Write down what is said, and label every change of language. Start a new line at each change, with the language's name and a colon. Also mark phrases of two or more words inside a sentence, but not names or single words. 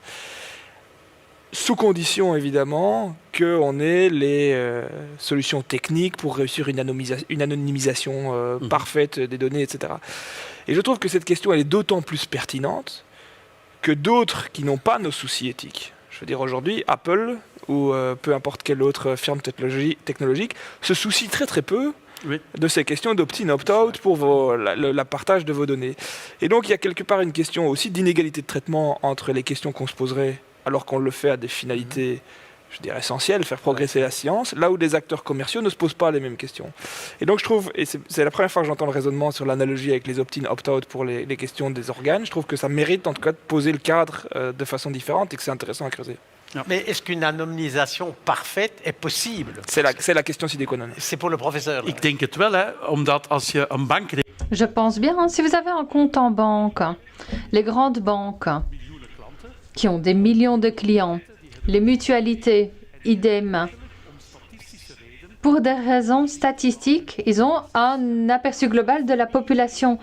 French: Sous condition, évidemment, qu'on ait les solutions techniques pour réussir une anonymisation parfaite des données, etc. Et je trouve que cette question, elle est d'autant plus pertinente que d'autres qui n'ont pas nos soucis éthiques. Je veux dire, aujourd'hui, Apple ou peu importe quelle autre firme technologique se soucie très très peu de ces questions d'
English: opt-in, opt-out
French: pour la partage de vos données. Et donc il y a quelque part une question aussi d'inégalité de traitement entre les questions qu'on se poserait alors qu'on le fait à des finalités, je dirais, essentielles, faire progresser la science, là où des acteurs commerciaux ne se posent pas les mêmes questions. Et donc je trouve, et c'est la première fois que j'entends le raisonnement sur l'analogie avec les
English: opt-in, opt-out
French: pour les questions des organes, je trouve que ça mérite en tout cas de poser le cadre de façon différente et que c'est intéressant à creuser. Mais est-ce qu'une anonymisation parfaite est possible? C'est la question
Latin: sine qua non.
French: C'est pour le professeur.
Dutch: Ik denk het wel, hè, omdat als je een bankrekening...
French: Je pense bien, hein, si vous avez un compte en banque, les grandes banques qui ont des millions de clients, les mutualités, idem, pour des raisons statistiques, ils ont un aperçu global de la population.